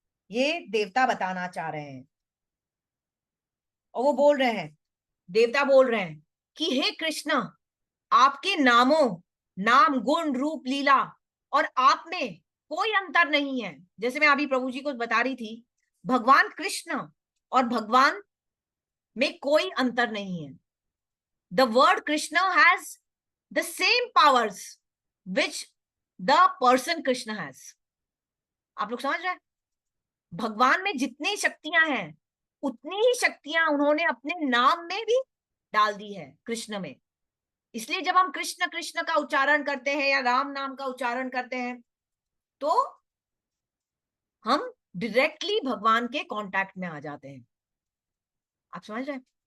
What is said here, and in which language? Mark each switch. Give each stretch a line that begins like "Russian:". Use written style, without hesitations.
Hindi: ये देवता बताना चाह रहे हैं। और वो बोल रहे हैं, देवता बोल रहे हैं कि हे कृष्ण, आपके नामों, नाम, गुण, रूप, लीला और आप में कोई अंतर नहीं है। जैसे मैं अभी प्रभु जी को बता रही थी, भगवान कृष्ण और भगवान में कोई अंतर नहीं है।
English: The word Krishna has the same powers which the person Krishna has.
Hindi: आप लोग समझ रहे हैं? भगवान में जितनी शक्तियां हैं, उतनी ही शक्तियां उन्होंने अपने नाम में भी डाल दी है, कृष्ण में। इसलिए जब हम कृष्ण कृष्ण का उच्चारण करते हैं या राम नाम का उच्चारण करते हैं, तो हम डायरेक्टली भगवान के कांटेक्ट में आ जाते हैं। आप समझ रहे हैं?